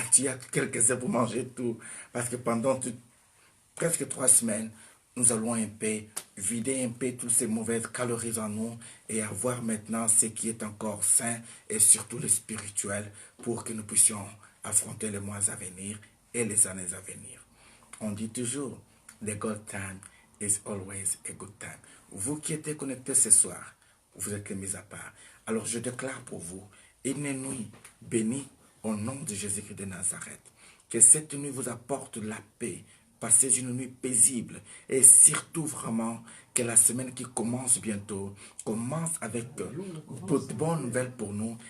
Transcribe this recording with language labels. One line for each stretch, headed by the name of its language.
French: Tu as quelques heures pour manger tout. Parce que pendant presque 3 semaines, nous allons un peu vider un peu toutes ces mauvaises calories en nous et avoir maintenant ce qui est encore sain et surtout le spirituel pour que nous puissions affronter les mois à venir et les années à venir. On dit toujours,
English: the good time is always a good time.
French: Vous qui êtes connectés ce soir, vous êtes mis à part. Alors je déclare pour vous une nuit bénie au nom de Jésus-Christ de Nazareth. Que cette nuit vous apporte la paix. Passez une nuit paisible. Et surtout vraiment que la semaine qui commence bientôt commence avec de bonnes nouvelles pour nous.